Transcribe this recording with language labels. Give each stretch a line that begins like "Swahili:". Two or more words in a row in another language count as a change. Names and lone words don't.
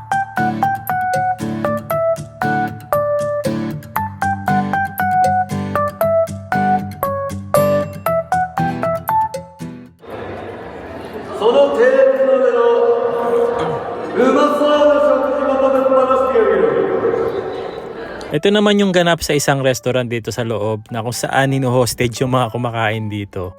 Japanese: そのテーブルの上のうまそうな食事まとめっぱなしてやるよ。
Filipino: Ito naman yung ganap sa isang restaurant dito sa loob na kung saan hostage yung mga kumakain dito.